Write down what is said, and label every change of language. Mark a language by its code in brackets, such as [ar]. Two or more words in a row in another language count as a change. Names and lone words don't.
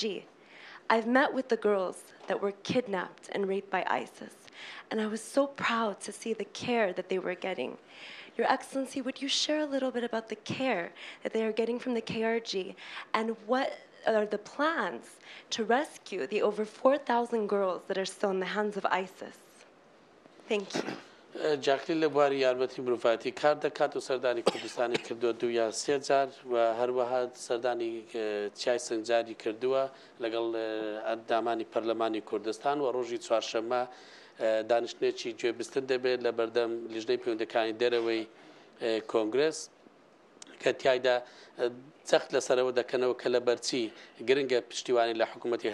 [en] I've met with the girls that were kidnapped and raped by ISIS, and I was so proud to see the care that they were getting. Your Excellency, would you share a little bit about the care that they are getting from the KRG, and what are the plans to rescue the over 4,000 girls that are still in the hands of ISIS? Thank you. [ckb] جاکلی لە بواری یارمەتی مرۆڤاتی کار دەکات و سەردانی کوردستانی کردووە 2 یا 3 جار و هەروەها سەردانی چای سنجاری کردووە لەگەڵ ئەندامانی پەرلەمانی کوردستان و ڕۆژی چوارشەممە دانیشتێکی گوێبستن دەبێت لە بەردەم لیژنەی پەیوەندەکانی دەرەوەی کۆنگرس کە تایدا سەخت لەسەرەوە دەکەنەوە کە لە بەرچی گرنگە پشتیوانی لە حکوومەتی